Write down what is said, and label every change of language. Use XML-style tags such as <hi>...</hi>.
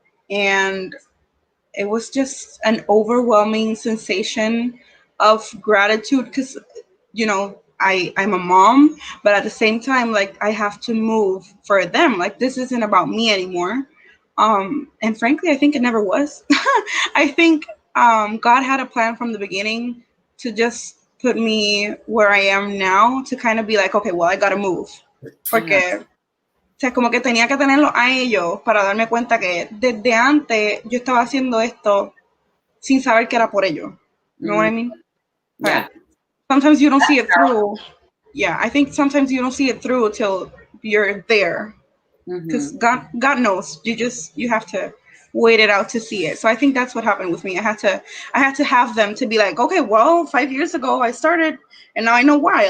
<en>And it was just an overwhelming sensation of gratitude because, I'm a mom, but at the same time, like I have to move for them. Like this isn't about me anymore. And frankly, I think it never was. I think God had a plan from the beginning to just put me where I am now to kind of be like, okay, well, I gotta move.</en> <es>Porque, o sea, como que tenía que tenerlo a ellos para darme cuenta que desde antes yo estaba haciendo esto sin saber que era por ellos.</es> <en>You know what I mean? Yeah. Sometimes you don't see it through. Yeah, I think sometimes you don't see it through till you're there. Because God knows. You have to wait it out to see it. So I think that's what happened with me. I had to have them to be like, okay, well, 5 years ago I started, and now I know why.</en>